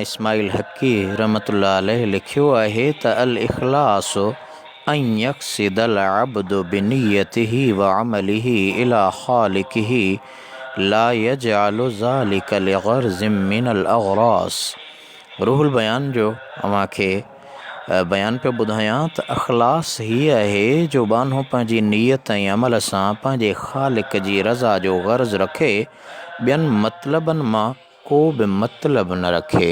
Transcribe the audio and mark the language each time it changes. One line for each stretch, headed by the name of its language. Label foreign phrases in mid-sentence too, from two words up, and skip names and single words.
Sindhi: इस्माइल हक़ी
Arabic: رحمة الله عليه
Sindhi: लिखियो आहे त
Arabic: الإخلاص أن يقصد العبد بنيته وعمله إلى خالقه لا يجعل ذلك لغرض من الأغراض.
Sindhi: रूहुल बयान जो अव्हांखे बयान पियो ॿुधायां त इख़लास हीअ आहे जो बानो पंहिंजी नीयत ऐं अमल सां पंहिंजे ख़ालिक जी रज़ा जो ग़र्ज़ रखे, ॿियनि मतलबनि मां को बि मतिलबु न रखे।